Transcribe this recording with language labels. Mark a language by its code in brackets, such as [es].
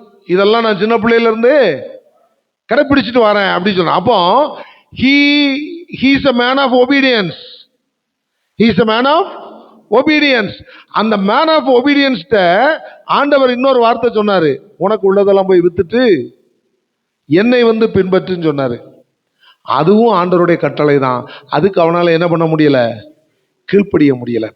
[ta] இதெல்லாம் நான் சின்ன பிள்ளையில இருந்து கடைபிடிச்சிட்டு வரேன் அப்படின்னு சொன்னான். அப்போ [en] he is a man of obedience. He is a man of obedience. [ta] அந்த [en] man of ஒபீடியன்ஸ்ட [ta] ஆண்டவர் இன்னொரு வார்த்தை சொன்னாரு, உனக்கு உள்ளதெல்லாம் போய் வித்துட்டு என்னை வந்து பின்பற்றுன்னு சொன்னாரு. அதுவும் ஆண்டவருடைய கட்டளை தான். அதுக்கு அவனால என்ன பண்ண முடியல? கீழ்ப்படிய முடியல.